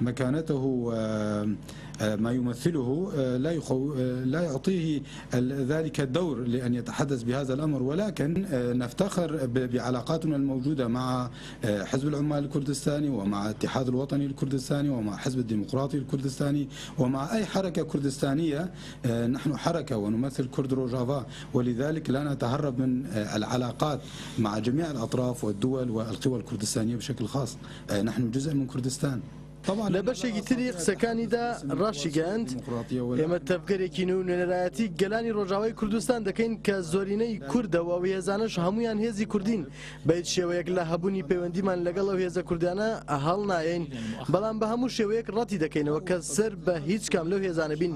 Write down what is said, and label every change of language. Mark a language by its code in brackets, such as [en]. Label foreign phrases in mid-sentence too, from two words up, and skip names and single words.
[ar] مكانته ما يمثله لا يعطيه ذلك الدور لأن يتحدث بهذا الأمر، ولكن نفتخر بعلاقاتنا الموجودة مع حزب العمال الكردستاني ومع الاتحاد الوطني الكردستاني ومع حزب الديمقراطي الكردستاني ومع أي حركة كردستانية. نحن حركة ونمثل كرد روجافا، ولذلك لا نتهرب من العلاقات مع جميع الأطراف والدول والقوى الكردستانية بشكل خاص. نحن جزء من كردستان. [ckb] لە بەشێکی تری قسەکانیدا ڕاشی گەاند ئێمە تەفگەرێکین و نوێنەرایەتی گەلانی ڕۆژاوای کوردستان دەکەین کە زۆرینەی کوردەوە و هێزانەش هەمویان هێزی کوردین، بەیت شێوەیەک لە هەبوونی پەیوەندیمان لەگەڵ ئەو هێزە کوردانە هەڵ نایەین، بەڵام بە هەموو شێوەیەک ڕەتی دەکەینەوە کە سەر بە هیچ کام لەو هێزانە بین.